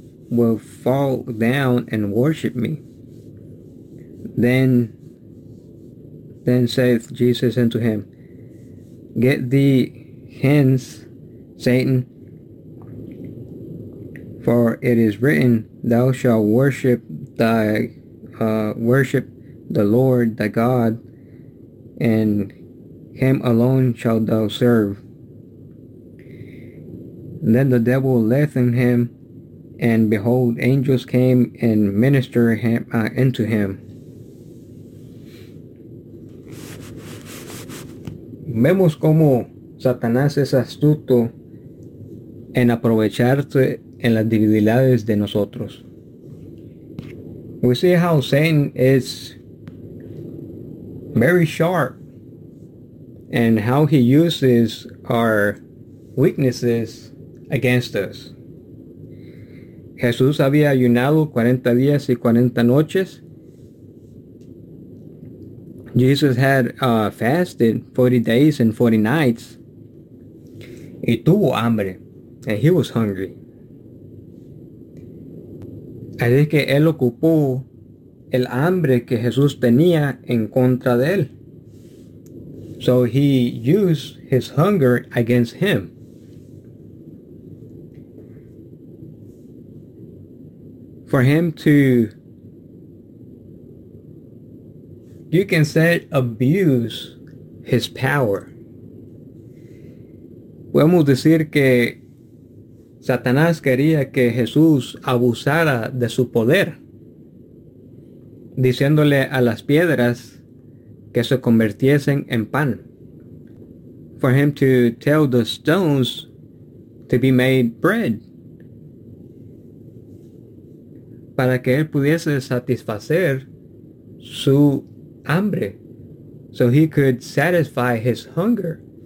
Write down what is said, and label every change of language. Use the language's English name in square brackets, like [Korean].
[English] will fall down and worship me. Then saith Jesus unto him, Get thee hence, Satan, for it is written, Thou shalt worship the Lord thy God, and him alone shalt thou serve. Then the devil left him, and behold, angels came and ministered unto him. [Spanish] Vemos como Satanás es astuto en aprovecharse en las debilidades de nosotros. [English] We see how Satan is very sharp and how he uses our weaknesses against us. [Spanish] Jesús había ayunado 40 días y 40 noches. [English] Jesus had fasted 40 days and 40 nights. [Spanish] Y tuvo hambre. [English] And he was hungry. [Spanish] Así que él ocupó el hambre que Jesús tenía en contra de él. [English] So he used his hunger against him. For him to, you can say, abuse his power. [Spanish] Podemos decir que Satanás quería que Jesús abusara de su poder, diciéndole a las piedras que se convirtiesen en pan. [English] For him to tell the stones to be made bread. [Spanish] Para que él pudiese satisfacer su hambre. [English] So he could satisfy his hunger.